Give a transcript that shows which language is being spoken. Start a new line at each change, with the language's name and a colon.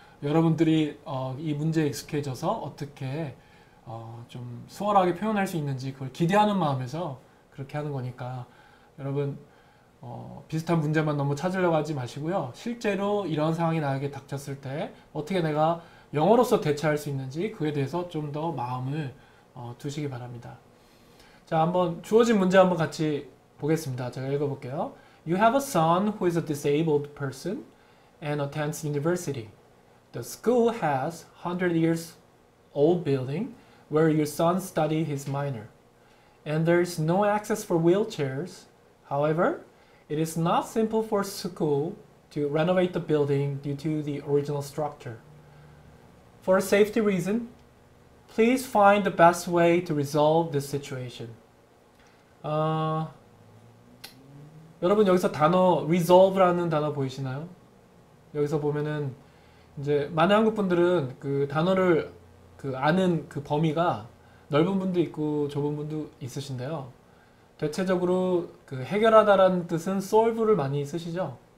Korean: 여러분들이 이 문제에 익숙해져서 어떻게 좀 수월하게 표현할 수 있는지 그걸 기대하는 마음에서 그렇게 하는 거니까 여러분 비슷한 문제만 너무 찾으려고 하지 마시고요. 실제로 이런 상황이 나에게 닥쳤을 때 어떻게 내가 영어로서 대처할 수 있는지 그에 대해서 좀 더 마음을 두시기 바랍니다. 자, 한번 주어진 문제 한번 같이 보겠습니다. 제가 읽어볼게요.
English: You have a son who is a disabled person and attends university. The school has 100 years old building where your son studied his minor. And there is no access for wheelchairs. However, it is not simple for school to renovate the building due to the original structure. For a safety reason, please find the best way to resolve this situation.
Korean: 여러분 여기서 단어 resolve라는 단어 보이시나요? 여기서 보면은 이제 많은 한국 분들은 그 단어를 아는 그 범위가 넓은 분도 있고 좁은 분도 있으신데요. 대체적으로 그 해결하다라는 뜻은 solve를 많이 쓰시죠.